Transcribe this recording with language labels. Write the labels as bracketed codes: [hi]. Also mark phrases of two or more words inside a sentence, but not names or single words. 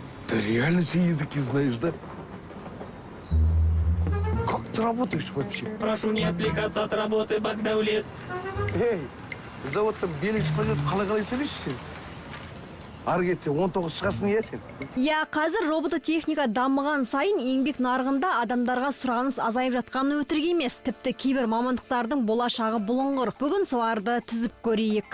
[ru] Ты реально все языки знаешь, да? Как ты работаешь вообще? Прошу не отвлекаться от работы, Багдавлет. [kk] Эй, заводта белик шығып жүріп қалай сөйлейсің сен? Ары кетсе 19 шығасың иә сен? Я қазір робототехника дамыған сайын еңбек нарығында адамдарға сұраныс азайып жатқаны өтірік емес. Тіпті кейбір мамандықтардың болашағы бұлыңғыр. Бүгін соларды тізіп көрейік.